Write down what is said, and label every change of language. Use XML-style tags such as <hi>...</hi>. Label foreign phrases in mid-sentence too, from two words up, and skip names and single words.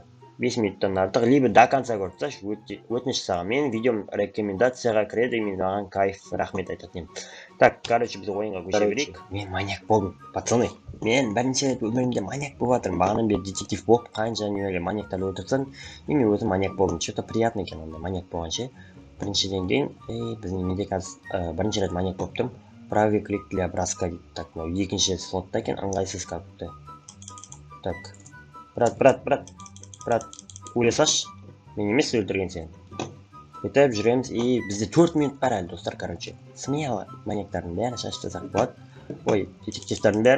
<kk>5 минуттан артық,</kk> <ru>либо до конца</ru> <kk>көрсетші, өтініш саған. Менің видеом рекомендацияға кіреді, мен маған кайф, рахмет айтатын.</kk> <ru>Так, короче,</ru> <kk>біз ойынға көше берейік. Мен маньяк болдым, пацаны. Мен бірінші рет өмірімде маньяк болып жатырмын. Бағанан бері детектив болып, қанша неге маньяктарды өлтірсең, мен өзім маньяк болдым.</kk> <ru>Что-то приятно</ru> <kk>екен онда маньяк болған ше. Біріншіден кейін, біздің менде қазір бірінші рет маньяк болып тұрмын.</kk> <ru>Правый клик для броска дейді.</ru> <kk>Так, мынау екінші слотта екен, ыңғайсыз капты.</kk> <ru>Так, брат,</ru> <kk>өлесаш. Мен емес өлтірген сен. Өйтіп жүреміз, бізде 4 минут бар әлі, достар, короче. Смело маньяктардың бәрін шаштасақ болады. Ой, детективтардың бәрін.</kk>